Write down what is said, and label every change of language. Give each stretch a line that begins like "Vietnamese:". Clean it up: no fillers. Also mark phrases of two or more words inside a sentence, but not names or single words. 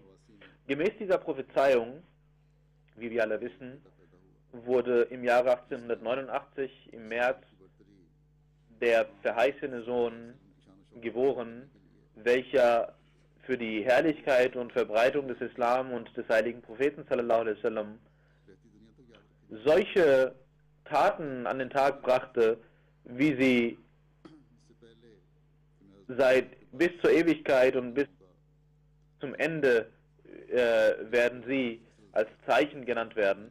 German: Gemäß dieser Prophezeiung, wie wir alle wissen, wurde im Jahre 1889 im März der verheißene Sohn geboren, welcher für die Herrlichkeit und Verbreitung des Islam und des heiligen Propheten
Arabic: صلى الله عليه وسلم
German: solche Taten an den Tag brachte, wie sie bis zur Ewigkeit und bis zum Ende werden sie als Zeichen genannt werden.